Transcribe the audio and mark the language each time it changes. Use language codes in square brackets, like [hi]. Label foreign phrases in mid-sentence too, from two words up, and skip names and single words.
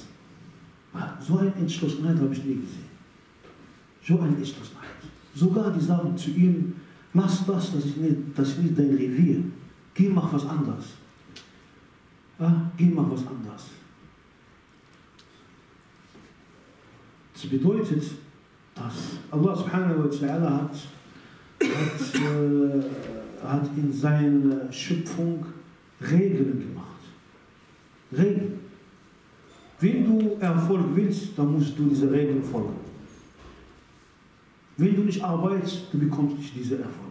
[de] So eine Entschlossenheit habe ich nie gesehen. So eine Entschlossenheit. Sogar die sagen zu ihm, lass das ist nicht dein Revier. Geh, mach was anderes. Ja, geh, mach was anderes. Das bedeutet, dass [ar] الله سبحانه وتعالى [de] hat in seiner Schöpfung Regeln gemacht. Regeln. Wenn du Erfolg willst, dann musst du diese Regeln folgen. Wenn du nicht arbeitest, du bekommst nicht diesen Erfolg.